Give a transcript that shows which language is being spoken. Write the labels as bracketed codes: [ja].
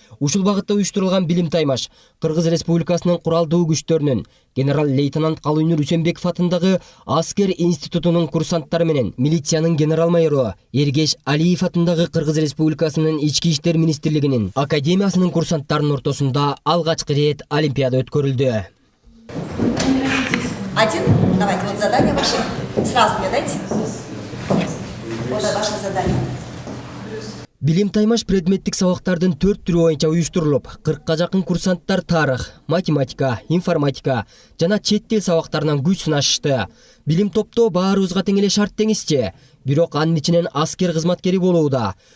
[ky] Ушул багытта уюштурулган билим таймаш Кыргыз Республикасынын куралдуу күчтөрүнүн генерал-лейтенант Калыйнур Үсенбеков атындагы аскер институтунун курсанттары менен милициянын генерал-майору Эргеш Алиев атындагы Кыргыз Республикасынын Ички иштер министрлигинин академиясынын курсанттарынын ортосунда алгачкы рет олимпиада өткөрүлдү. [ru] Один, давайте, вот задание ваше. Сразу мне дайте. Вот ваше задание. [ky] Билим таймаш предметтик сабактардын 4 түрү боюнча уюштурулуп, 40га жакын курсанттар тарых, математика, информатика жана чет тил сабактарынан күч сынашышты. Билим топтоо баарыбызга тең эле шарт деңизчи, бирок анын ичинен аскер кызматкери болууда.